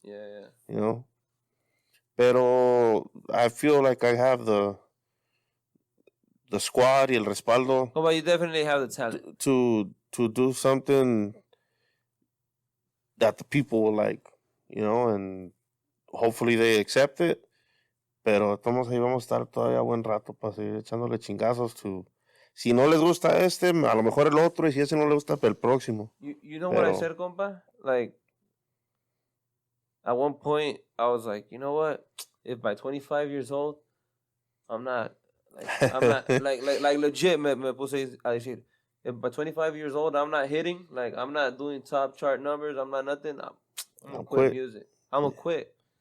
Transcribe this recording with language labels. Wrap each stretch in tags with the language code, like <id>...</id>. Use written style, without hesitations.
<en>Yeah.</en> <es>Pero</es> <en>I feel like I have the squad</en> <es>y el respaldo.</es> <en>Oh, but you definitely have the talent to do something that the people will like, and hopefully they accept it.</en> <es>Pero estamos ahí, vamos a estar todavía buen rato para seguir echándole chingazos si no les gusta a lo mejor el otro, y si ese no le gusta, el próximo.</es> <en>You know what I said, compa? Like, at one point, I was like, you know what? If by 25 years old, I'm not like legit,</en> <es>me puse a decir,</es> <en>if by 25 years old, I'm not hitting, like, I'm not doing top chart numbers, I'm not nothing, I'm gonna quit music. I'm gonna quit.</en>